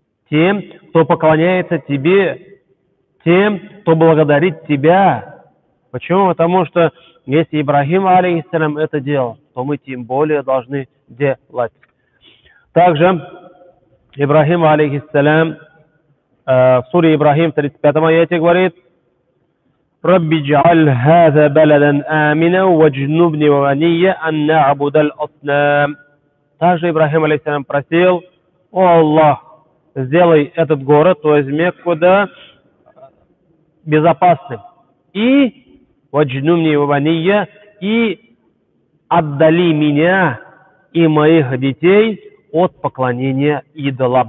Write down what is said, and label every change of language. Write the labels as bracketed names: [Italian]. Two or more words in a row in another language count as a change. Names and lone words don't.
[Russian] тем, кто поклоняется тебе, тем, кто благодарит тебя. Почему? Потому что если Ибрахим, алейхиссалям, это делал, то мы тем более должны делать. Также Ибрахим, алейхиссалям, в суре Ибрахим, в 35 аяте говорит: [Arabic] «رب اجعل هذا بلدا آمنا واجنبني وبني أن نعبد الأصنام». [Russian] Также Ибрахим, алейхиссалям, просил: «О Аллах, сделай этот город, то есть Мекку, да, безопасным. И [Arabic] واجنبني وبني, [Russian] и отдали меня и моих детей от поклонения идолам».